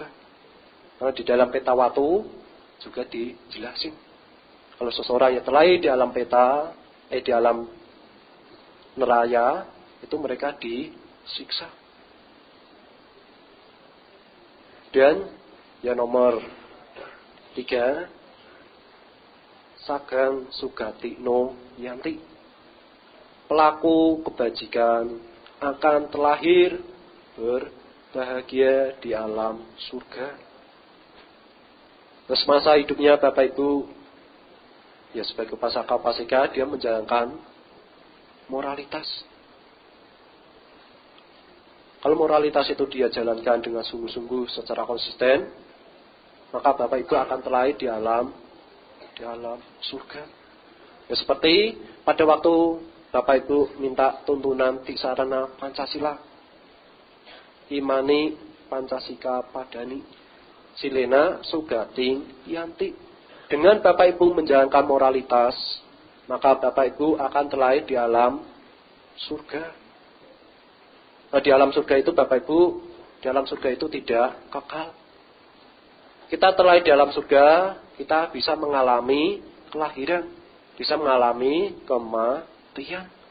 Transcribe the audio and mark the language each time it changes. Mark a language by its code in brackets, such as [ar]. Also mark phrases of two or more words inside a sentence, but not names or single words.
[id] Karena di dalam peta waktu juga dijelasin. Kalau seseorang yang terlahir di alam peta, di alam neraya, itu mereka disiksa. Dan yang nomor 3, [pi] sagang sugati no yanti. [id] Pelaku kebajikan akan terlahir berbahagia di alam surga. Terus masa hidupnya Bapak Ibu, ya sebagai upasaka-upasika dia menjalankan moralitas. Kalau moralitas itu dia jalankan dengan sungguh-sungguh secara konsisten, maka Bapak Ibu akan terlahir di alam surga. Ya seperti pada waktu Bapak Ibu minta tuntunan Tisarana Pancasila, [pi] imani Pancasika padani, silena sugating yanti. [id] Dengan Bapak Ibu menjalankan moralitas, maka Bapak Ibu akan terlahir di alam surga. Nah, di alam surga itu Bapak Ibu, di alam surga itu tidak kekal. Kita terlahir di alam surga, kita bisa mengalami kelahiran, bisa mengalami kematian.